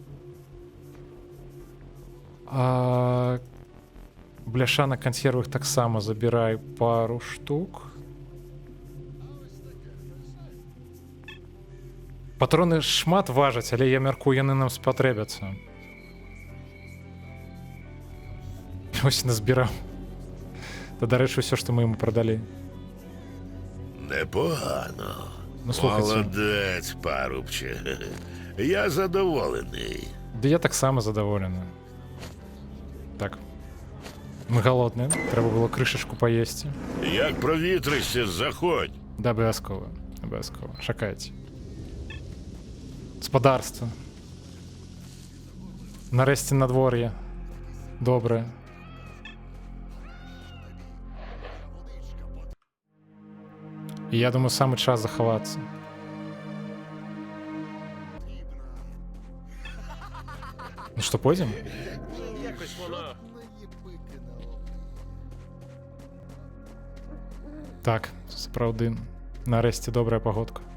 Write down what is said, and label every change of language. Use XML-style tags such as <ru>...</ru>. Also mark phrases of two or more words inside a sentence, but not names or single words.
<be>Бляшанак кансервых таксама забірай пару штук. Патроны шмат важаць, але я мяркую, яны нам спатрэбяцца. Ось назбіраў. Та, дарэчы, ўсё, што мы яму прадалі.</be> <uk>Непогано.</uk> <be>Ну, слухайте.</be> <uk>Молодець, парубче. Я задоволений.</uk> <be>Да я таксама задаволены. Так. Мы голодныя, трэба было крышачку паесці.</be> <uk>Як провітришся, заходь.</uk> <be>Да, абавязкова, абавязкова. Чакайце. Спадарства. Нарэшце надвор'е. Добрае. І я думаю, самы час захавацца. Ну што, пойдзем?</be> <uk>Якось воно.</uk> <be>Так, сапраўды. Нарэшце добрая пагодка.</be>